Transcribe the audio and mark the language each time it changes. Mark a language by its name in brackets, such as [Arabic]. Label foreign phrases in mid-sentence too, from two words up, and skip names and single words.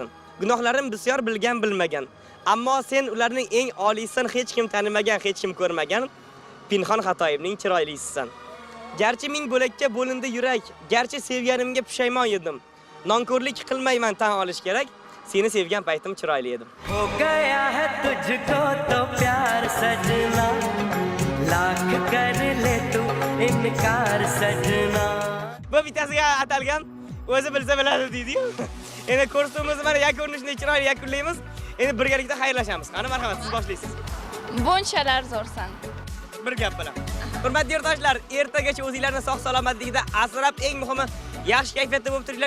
[Uzbek] Gunohlarim bisyor bilgan bilmagan, ammo sen ularning eng oliysan, hech kim tanimagan, hech kim ko'rmagan, pinhon xatoyimning chiroylisisan. Garchi ming bo'lakka bo'lindi yurak, garchi sevganimga pushaymon edim. Nonko'rlik qilmayman tan olish kerak, seni sevgan paytim chiroyli edim. [Hindi] हो गया है तुझको तो प्यार सजना लाख कर ले तू इनकार सजना [Uzbek] Bu bitasiga atalgan, o'zi bilsa biladi deydi-yu. Endi ko'rsatuvimizni mana yakunlashni chiroyli yakunlaymiz. Endi birgalikda xayrlashamiz. Qani marhamat, siz boshlaysiz. Bunchalar zo'rsan. Bir gap bilan. Hurmatli yurtdoshlar, ertagacha o'zingizlarni sog' salomatligida asrab, eng muhimi yaxshi kayfiyatda bo'lib turinglar.